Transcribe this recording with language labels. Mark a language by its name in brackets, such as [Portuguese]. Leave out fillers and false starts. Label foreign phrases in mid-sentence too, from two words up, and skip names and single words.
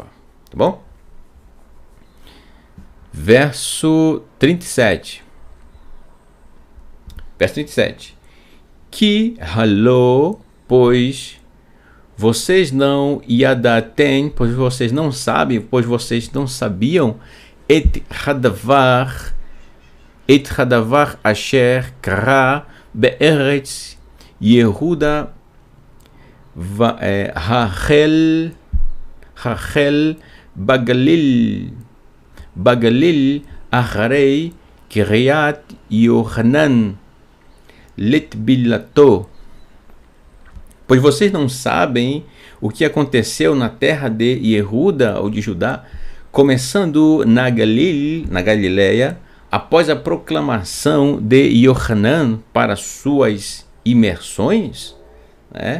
[Portuguese] Tá bom? Verso 37. Verso 37. Que halô, pois vocês não yadatem, pois vocês não sabem, pois vocês não sabiam, [Hebrew] את הדבר אשר קרה בארץ יהודה החל בגליל אחרי קריאת יוחנן לטבילתו. [Portuguese] Pois vocês não sabem o que aconteceu na terra de Yehuda ou de Judá, começando na Galileia, após a proclamação de Yohanan para suas imersões, né?